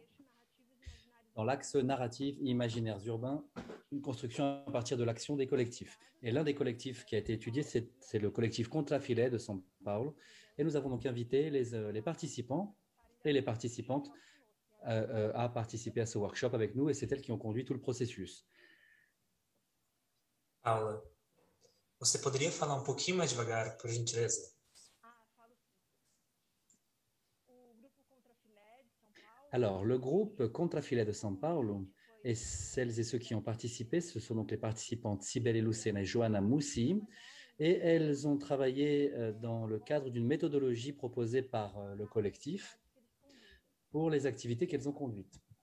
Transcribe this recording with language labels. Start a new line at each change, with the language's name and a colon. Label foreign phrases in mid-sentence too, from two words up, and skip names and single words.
French: Dans l'axe narratif et imaginaires urbains, une construction à partir de l'action des collectifs. Et l'un des collectifs qui a été étudié, c'est le collectif Contrafilet de São Paulo. Et nous avons donc invité les participants et les participantes à participer à ce workshop avec nous, et c'est elles qui ont conduit tout le processus.
Portuguese: Paula, você poderia falar um pouquinho mais devagar, por gentileza?
French: Alors, le groupe Contrafilet de São Paulo, et celles et ceux qui ont participé, ce sont donc les participantes Cibele Lucena et Johanna Moussi, et elles ont travaillé dans le cadre d'une méthodologie proposée par le collectif pour les activités qu'elles ont conduites.